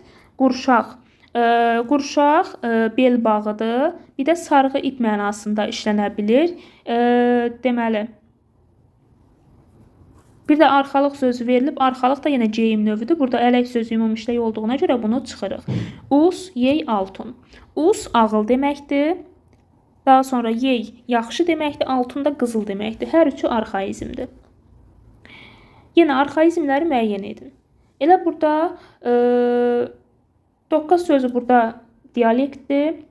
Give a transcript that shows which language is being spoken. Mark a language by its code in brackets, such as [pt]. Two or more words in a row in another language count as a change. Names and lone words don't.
[az] Qurşaq. Qurşaq bel bağıdır. Bir də sarğı ip mənasında işlənə bilir. Deməli, bir də arxalıq sözü verilib. Arxalıq da yenə geyim növüdür. Burada ələk sözü ümumiləşdirək olduğuna görə bunu çıxırıq. Us, yey, altun. Us ağıl deməkdir. Daha sonra yey yaxşı deməkdir, altun da qızıl deməkdir. Hər üçü arxaizmdir. Yenə arxaizmləri müəyyən edin. Elə burada doqqaz sözü burada dialektdir.